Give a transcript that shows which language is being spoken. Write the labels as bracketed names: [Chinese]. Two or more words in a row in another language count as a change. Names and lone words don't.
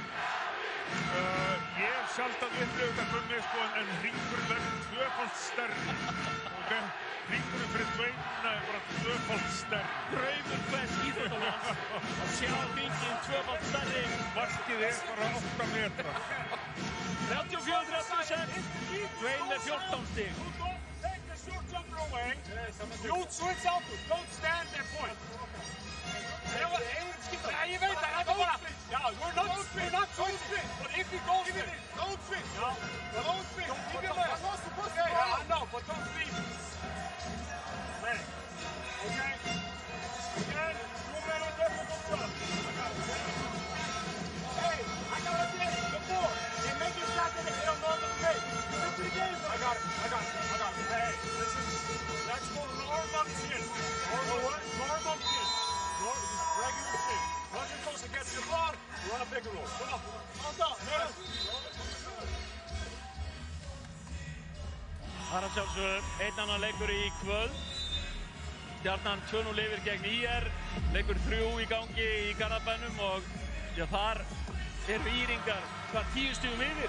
[Icelandic] Ég hef sjaldan upplifað þetta Gunni en hringurinn verður 2-falt stærri. Hringurinn fyrir Dwayne er bara 2-falt stærri. Draumur hvers íþróttamanns að sjá hringinn 2-falt stærri. Markið er bara 8 metra. 34-36. Dwayne með 14 stig. [English] Don't take the short jumper away. You switch out. Don't stand and point. [Icelandic] Ég veit það, þetta bara... [English] Yeah, we're not switching. But if you don't switch... Don't switch. Don't switch. Keep your leg. I'm not supposed to. Yeah, I know, but don't leave it. Leg. Okay? Again, you made a difficult shot. Hey, I got a thing. The four. They make it shot in a normal pace. Stick to the game. I got it. Hey, that's for normal chin. Normal what? Normal chin. Regular chin. Nothing goes against your ball, you run a bigger roll. Come on. On down. Yes. [Icelandic] Það er sjálfsögðu einn annan leikur í kvöld. Stjarnan 2-0 yfir gegn ÍR. Leikur 3 í gangi í Garðabænum og þar eru Íringar 10 stigum yfir.